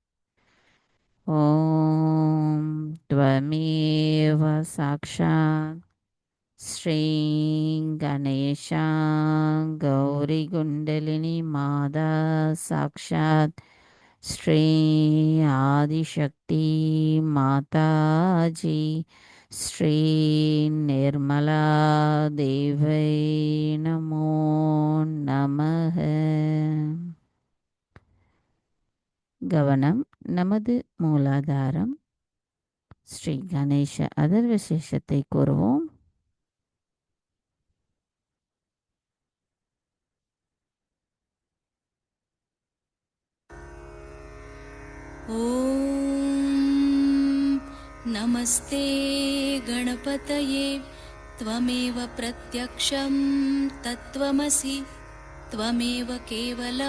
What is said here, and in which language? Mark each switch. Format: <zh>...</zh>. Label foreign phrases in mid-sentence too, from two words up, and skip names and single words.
<sa>ॐ त्वमेव साक्षात् श्री गणेश गौरी कुण्डलिनी माता साक्षात् श्री आदिशक्ति माताजी श्री निर्मला देव्यै नमो नमः.</sa> <ta>கவனம் நமது மூலாதாரம். ஸ்ரீ கணேச அதர் விசேஷத்தை கூறுவோம்.</ta> <sa>ॐ नमस्ते गणपतये त्वमेव प्रत्यक्षं तत्त्वमसि त्वमेव केवलं</sa>